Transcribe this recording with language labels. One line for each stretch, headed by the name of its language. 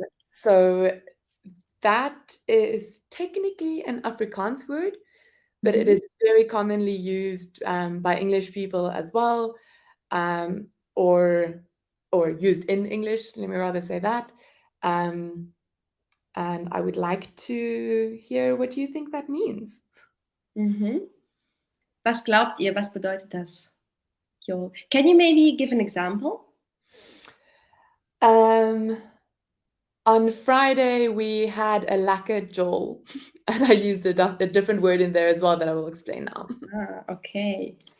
English: So that is technically an Afrikaans word, but it is very commonly used by English people as well, or used in English, let me rather say that. And I would like to hear what you think that means.
German: Was glaubt ihr, was bedeutet das?
Afrikaans: Jol.
English: Can you maybe give an example? On Friday, we had a lekker jol, and I used a different word in there as well that I will explain now. Okay.